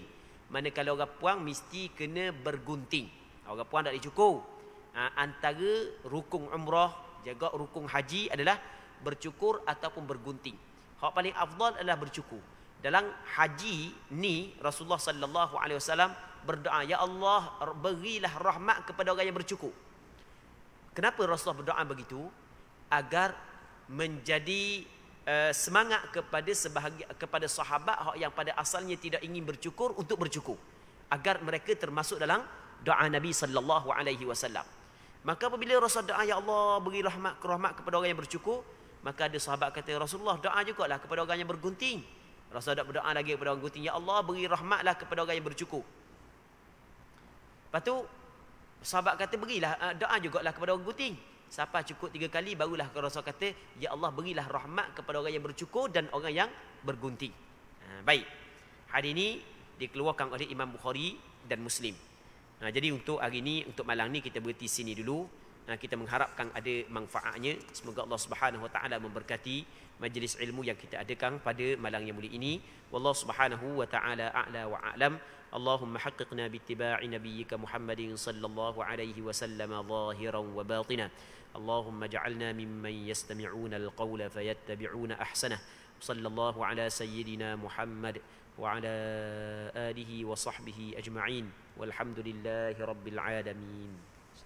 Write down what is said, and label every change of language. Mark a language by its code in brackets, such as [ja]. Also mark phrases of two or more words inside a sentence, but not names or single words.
[ms] Manakala orang puang mesti kena bergunting. Orang puang tak dicukur. Antara rukun umrah jaga rukun haji adalah bercukur ataupun bergunting. Hak paling afdal adalah bercukur. Dalam haji ni Rasulullah [ar] صلى الله عليه وسلم [ms] berdoa, ya Allah, berilah rahmat kepada orang yang bercukur. Kenapa Rasulullah berdoa begitu? Agar menjadi semangat kepada sahabat yang pada asalnya tidak ingin bercukur untuk bercukur, agar mereka termasuk dalam doa Nabi [ar] صلى الله عليه وسلم. [ms] Maka apabila Rasul doa, ya Allah, beri rahmat kepada orang yang bercukur, maka ada sahabat kata, Rasulullah doa jugalah kepada orang yang bergunting. Rasul berdoa lagi kepada orang gunting, ya Allah, beri rahmatlah kepada orang yang bercukur. Lepas tu sahabat kata, berilah doa jugalah kepada orang gunting. Siapa cukur 3 kali barulah Rasul kata, ya Allah, berilah rahmat kepada orang yang bercukur dan orang yang bergunting. Baik. Hadis ini dikeluarkan oleh Imam Bukhari dan Muslim. Jadi untuk hari ini, untuk malam ni kita berhenti sini dulu. Kita mengharapkan ada manfaatnya. Semoga Allah [ar] سبحانه وتعالى [ms] memberkati majlis ilmu yang kita adakan pada malam yang mulia ini. [ar] والله سبحانه وتعالى أعلى وأعلم. اللهم حققنا باتباع نبيك محمد صلى الله عليه وسلم ظاهرا وباطنا. اللهم اجعلنا ممن يستمعون القول فيتبعون أحسنه. صلى الله على سيدنا محمد وعلى آله وصحبه أجمعين. والحمد لله رب العالمين.